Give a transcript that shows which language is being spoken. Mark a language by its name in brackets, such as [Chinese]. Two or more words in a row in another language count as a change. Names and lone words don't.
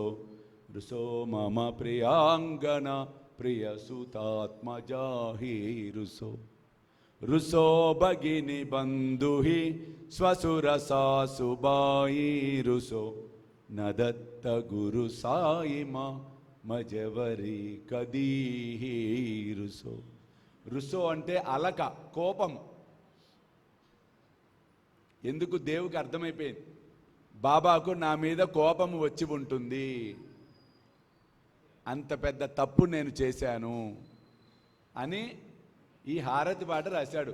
[Marathi] रुसो मम प्रियांगना प्रियसुतात्मजा ही रुसो रुसो भगिनी बंधु ही स्वसुरसासुबाई रुसो नदत्त गुरु साई मां मजवरी कदी ही रुसो रुसो [Telugu] అంటే అలక కోపం. ఎందుకు దేవుడికి అర్థమైపోయింది, బాబాకు నా మీద కోపం వచ్చి ఉంటుంది, అంత పెద్ద తప్పు నేను చేశాను అని ఈ హారతి పాట రాశాడు.